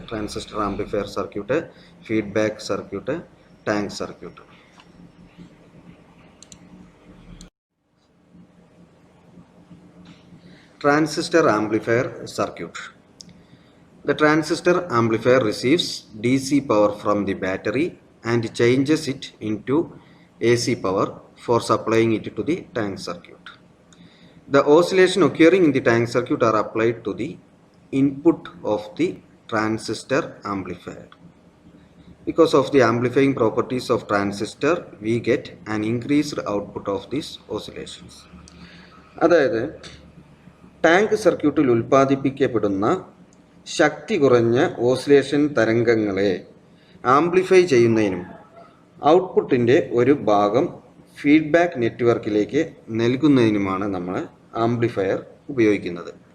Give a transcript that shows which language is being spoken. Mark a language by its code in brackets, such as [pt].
[ml] Transistor amplifier circuit, feedback circuit, tank circuit. Transistor amplifier circuit. [en] The transistor amplifier receives DC power from the battery and changes it into AC power for supplying it to the tank circuit. The oscillation occurring in the tank circuit are applied to the input of the transistor amplifier. Because of the amplifying properties of transistor, we get an increased output of these oscillations. [ml] അതായത് tank സർക്യൂട്ടിൽ ഉൽപ്പാദിപ്പിക്കപ്പെടുന്ന ശക്തി കുറഞ്ഞ oscillation തരംഗങ്ങളെ amplify ചെയ്യുന്നതിനും ഔട്ട്പുട്ടിൻ്റെ ഒരു ഭാഗം feedback നെറ്റ്വർക്കിലേക്ക് നൽകുന്നതിനുമാണ് നമ്മൾ amplifier ഉപയോഗിക്കുന്നത്.